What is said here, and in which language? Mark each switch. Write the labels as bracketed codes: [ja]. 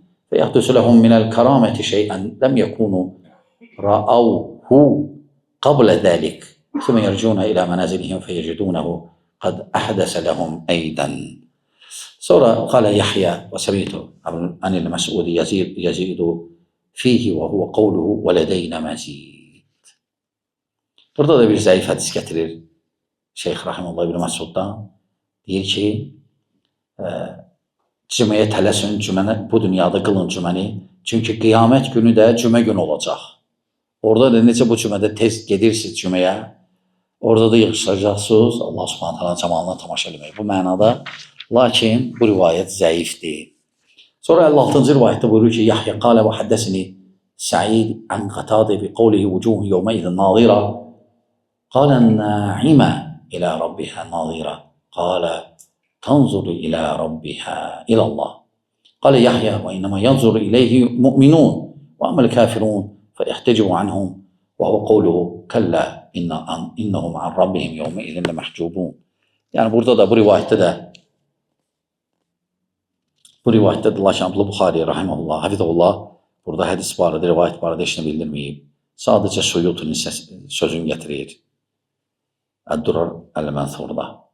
[ar] فيحدث لهم من الكرامة شيئا لم يكونوا رأوه قبل ذلك ثم يرجون إلى منازلهم فيجدونه قد أحدث لهم أيضا. Sonra قال يحيى وسمعت عن المسعود يزيد فيه وهو قوله ولدينا مزيد. [az] Burada da bir zəif hədis gətirir Şeyx Rahimullah ibn Məsuddan. Deyir ki, cüməyə tələsin, bu dünyada qılın cüməni. Çünki qiyamət günü də cümə günü olacaq. Orada da necə bu cümədə tez gedirsiniz cüməyə, orada da yığışacaqsınız Allah Subhanahu Taala'nın camalına tamaşa eləmək. Bu mənada, lakin bu rivayət zəifdir. Sonra 56-cı rivayətdə buyurur ki, [ar] Yahya qalə və həddəsini Sa'id an Qatadə bi qavlihi vucuhun yevməidin nazira qalə na'imə إلى ربها ناظرة قال تنظر إلى ربها إلى الله. قال يحيى وإنما ينظر إليه مؤمنون وأما الكافرون فيحتجب عنهم وهو قوله كلا إنهم عن ربهم يومئذ لمحجوبون. [az] Yani burada da bu rivayette de Allah Şamlı Buxari rahimehullah, hafizehullah burada hadis barədə, rivayət barədə heç nə bildirməyib. Sadəcə Suyutunun sözünü gətirir. Əd-Durar Əl-Mənsurda.